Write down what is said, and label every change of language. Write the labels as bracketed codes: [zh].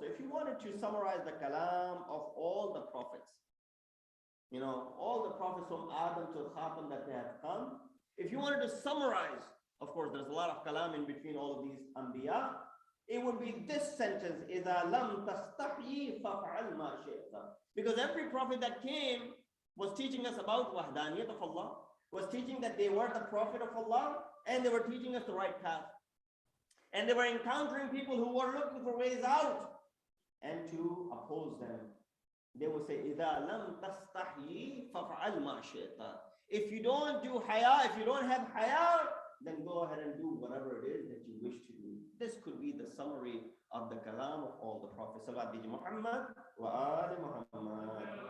[en] So if you wanted to summarize the kalam of all the prophets, all the prophets from Adam to Khatam that they have come, if you wanted to summarize, of course, there's a lot of kalam in between all of these anbiya, it would be this sentence, إِذَا لَمْ تَسْتَحْيِ فَفْعَلْ مَا شِئْتَ. Because every prophet that came was teaching us about wahdaniyat of Allah, was teaching that they were the prophet of Allah, and they were teaching us the right path. And they were encountering people who were looking for ways out, and to oppose them. [ar] They would say, إِذَا لَمْ تَسْتَحْيِ فَفْعَلْ مَا شِئْتَ. [en] If you don't do haya, if you don't have haya, then go ahead and do whatever it is that you wish to do. This could be the summary of the kalam of all the prophets. Salawat bi Muhammad wa ali Muhammad.